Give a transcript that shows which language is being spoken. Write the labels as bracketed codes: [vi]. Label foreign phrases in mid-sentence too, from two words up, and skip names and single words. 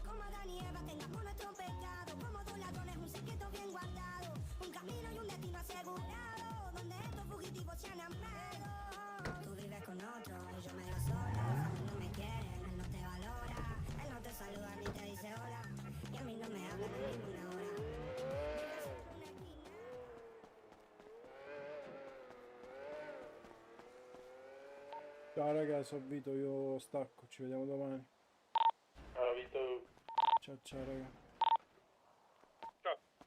[es] Como Adán y Eva tengamos nuestro pecado. Como dos ladrones un secreto bien guardado. Un camino y un destino asegurado. Donde estos fugitivos se han amado. Tú vives con otro y yo me veo sola. A mí no me quieren, él no te valora. Él no te saluda ni te dice hola. Y a mí no me hablan en ninguna hora. [it] Ciao ragazzi, sono Vito, io stacco, ci vediamo domani. Ciao, Vito. Ciao raga. Ciao.